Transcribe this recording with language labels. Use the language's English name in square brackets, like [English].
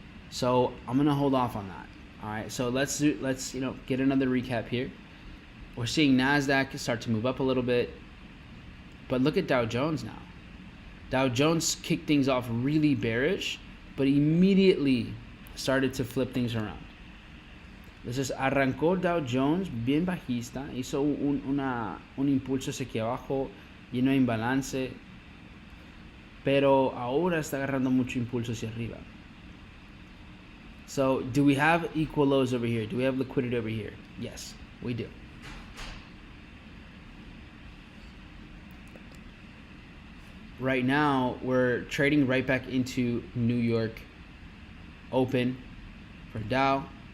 [English] So I'm gonna hold off on that. All right, so let's get another recap here. We're seeing Nasdaq start to move up a little bit, but look at Dow Jones now. Dow Jones kicked things off really bearish, but immediately started to flip things around. [Spanish] Entonces arrancó Dow Jones bien bajista, hizo un impulso hacia aquí abajo, lleno de imbalance, pero ahora está agarrando mucho impulso hacia arriba. [English] So do we have equal lows over here? Do we have liquidity over here? Yes, we do. Right now, we're trading right back into New York open for Dow.